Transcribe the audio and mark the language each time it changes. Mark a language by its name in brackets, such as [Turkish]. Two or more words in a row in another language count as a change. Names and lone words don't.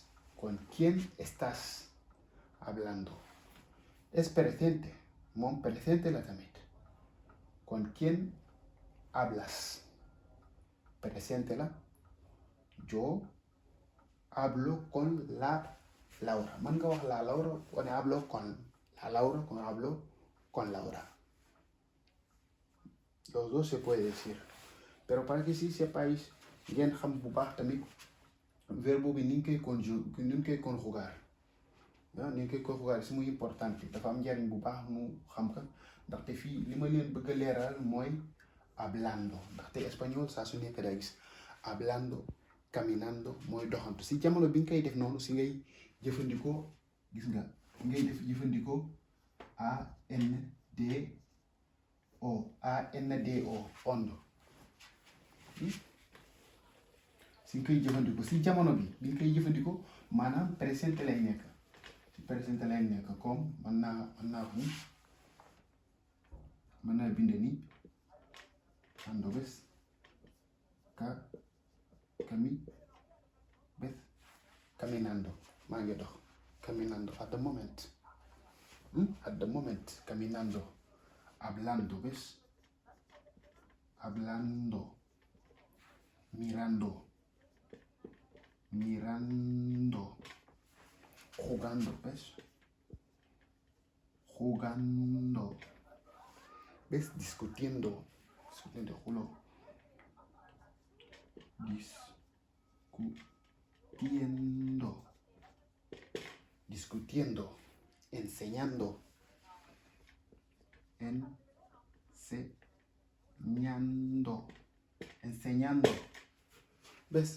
[Spanish] ¿Con quién estás hablando? Es presente. Mon presente la también. ¿Con quién hablas? Presente la. Yo hablo con la Laura. [Wolof] Man nga wax la Laura [Spanish] cuando hablo con la Laura, cuando hablo con Laura. Los dos se puede decir. Pero para que si sepáis, [Wolof] ngeen xam bu baax tamit verbo bi ni ñu koy conjugar. Ni ñu koy conjugar c'est [Spanish] muy importante. [Wolof] Dafa am njariñ bu baax mu xam ka ndaxte fii li ma leen bëgg a leeral mooy hablando. Ndaxte espagnol saa su nekk day gis [Spanish] hablando, caminando [Wolof] mooy doxantu. Si jamono bi nga koy def noonu si ngay jëfandikoo gis nga ngay def jëfandikoo ANDO ondo. Si nga koy jëfandikoo si jamono bi nga koy jëfandikoo maanaam présent lay nekk. Si présent lay nekk comme mën naa wax ni mën naa bind ni ando bes caminando maa ngi dox caminando [English] at the moment [Spanish] caminando hablando [Wolof] bes [Spanish] hablando mirando jugando bes jugando ves discutiendo julo discutiendo, enseñando, ¿ves?